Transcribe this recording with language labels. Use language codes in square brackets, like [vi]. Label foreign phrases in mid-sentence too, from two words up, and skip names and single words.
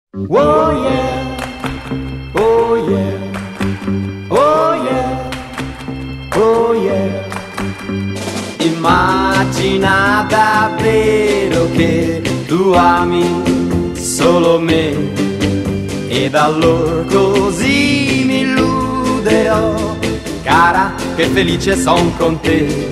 [en] Oh yeah, oh yeah, oh yeah, oh yeah. [it] Immagina davvero che tu ami solo me, ed allora così mi illuderò, cara, che felice son con te.